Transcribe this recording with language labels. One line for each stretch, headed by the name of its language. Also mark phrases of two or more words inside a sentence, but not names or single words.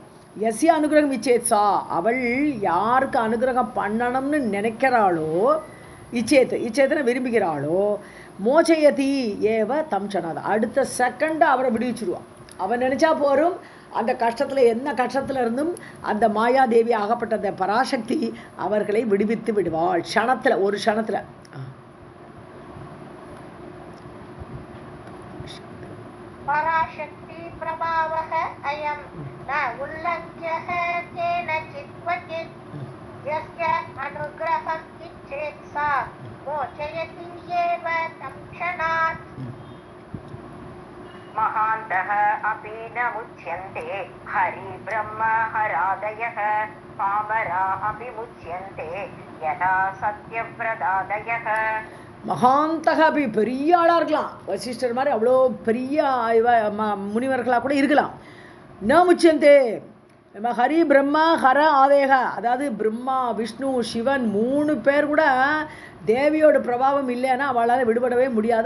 Sanskrit: यस्य अनुग्रहम् इच्छेत् सा,
Tamil: அவள் யாருக்கு அனுகிரகம் பண்ணணும்னு நினைக்கிறாளோ, இச்சேத்தனை விரும்புகிறாளோ,
Sanskrit: मोचयति एव तं क्षणात्,
Tamil: அடுத்த செகண்ட் அவரை விடுவிச்சிருவான். அவன் நினைச்சா போரும், அந்த கஷ்டத்தில் என்ன கஷ்டத்தில் இருந்தும் அந்த மாயாதேவி ஆகப்பட்ட அந்த பராசக்தி அவர்களை விடுவித்து விடுவாள் க்ஷணத்தில், ஒரு க்ஷணத்தில்.
Sanskrit: पराशक्ति प्रभावः अयं न उल्लङ्घ्यः केनचित् क्वचित् यस्य अनुग्रहम् इच्छेत् सा मोचयति एव तं क्षणात्. महान्तः अपि न मुच्यन्ते हरि ब्रह्म हरादयः पामरा अपि मुच्यन्ते यथा सत्यव्रतादयः
Tamil: மகாந்தக அப்படி பெரிய ஆளாக இருக்கலாம், வசிஷ்டர் மாதிரி அவ்வளோ பெரிய முனிவர்களாக கூட இருக்கலாம்.
Sanskrit: न मुच्यन्ते हरि ब्रह्म हर आदयः,
Tamil: அதாவது பிரம்மா விஷ்ணு சிவன் 3 பேர் கூட தேவியோட பிரபாவம் இல்லைன்னா அவளால் விடுபடவே முடியாது.